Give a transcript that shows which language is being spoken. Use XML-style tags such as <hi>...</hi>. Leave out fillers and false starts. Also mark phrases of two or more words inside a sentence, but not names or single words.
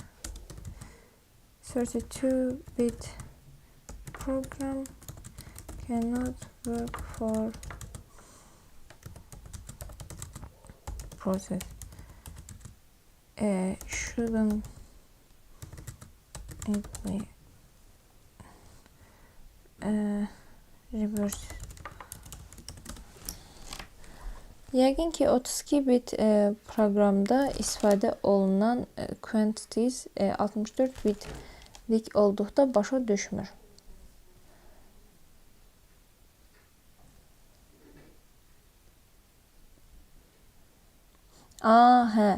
<en>32-bit program cannot work for process. Shouldn't it be reverse?</en> <az>Yəqin ki 32 bit proqramda istifadə olunan quantities 64 bitlik olduqda başa düşmür. Hə.</az>